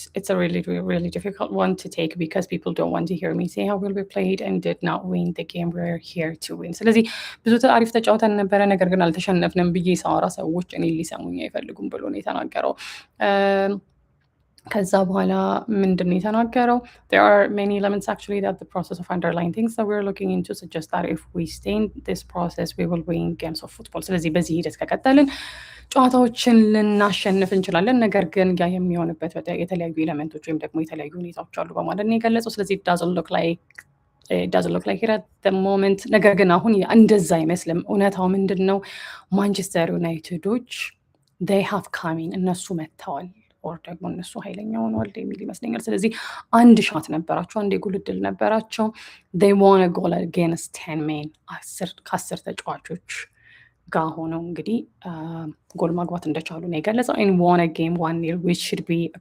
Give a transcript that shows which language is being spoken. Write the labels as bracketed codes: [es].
[en] It's a really difficult one to take because people don't want to hear me say how well we played and did not win the game we're here to win. [am] ስለዚህ ብዙ አሪፍ ተጫውተን ነበረ፣ ነገር ግን አልተሸነፍንም ብዬ ሳወራ ሰዎች እኔ ሊሰሙኝ አይፈልጉም ብሎ ነው የተናገረው። ከዛ በኋላ ምንድን ነው የተናገረው? [en] there are many elements actually that the process of underlying things that we're looking into suggest that if we stay in this process we will win games of football [am] ስለዚህ በዚህ ሂደት ከቀጠልን ጨዋታዎችን ልናሸንፍ እንችላለን። ነገር ግን ያ የሚሆንበት የተለያዩ ኤሌመንቶች ወይም ደግሞ የተለያዩ ሁኔታዎች አሉ በማለት ነው የገለጸው። ስለዚህ [en] it doesn't look like it at the moment [am] ነገር ግን አሁን እንደዛ አይመስልም። እውነታው ምንድን ነው? ማንቸስተር ዩናይትዶች [en] they have come in [am] እነሱ መጥተዋል ኦር ደግሞ እነሱ ኃይለኛ ሆነዋል የሚል ይመስለኛል። ስለዚህ አንድ ሻት ነበራቸው፣ አንድ የጎል ዕድል ነበራቸው። [en] they won a goal against 10 men [am] ከ10 ተጫዋቾች ጋር ሆነው እንግዲህ ጎል ማግባት እንደቻሉ ነው የገለጸው። [en] and won a game 1-0 which should be